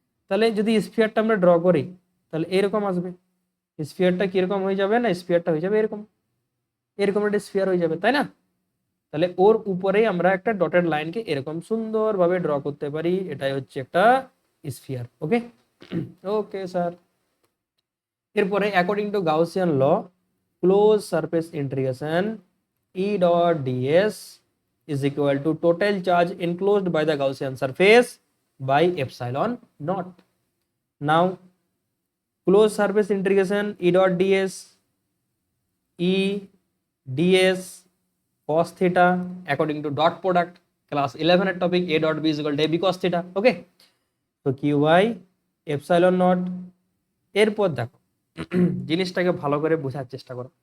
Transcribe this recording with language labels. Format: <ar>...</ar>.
<bn>তাহলে যদি স্ফিয়ারটা আমরা ড্র করি তাহলে এরকম আসবে। স্ফিয়ারটা কিরকম হয়ে যাবে না, স্ফিয়ারটা হয়ে যাবে এরকম, এরকম একটা স্ফিয়ার হয়ে যাবে, তাই না? তাহলে ওর উপরেই আমরা একটা ডটেড লাইনকে এরকম সুন্দরভাবে ড্র করতে পারি, এটাই হচ্ছে একটা স্ফিয়ার। ওকে, ওকে স্যার। এরপরে</bn> <en>According to Gaussian law, close surface integration E dot ds is equal to total charge enclosed by the Gaussian surface by epsilon naught. Now closed surface integration E dot ds, E ds cos theta according to dot product class 11 এর topic A dot b is equal to ab cos theta. Okay, তো q by epsilon naught।</en> <bn>এরপর দেখো জিনিসটাকে ভালো করে বোঝার চেষ্টা করো।</bn>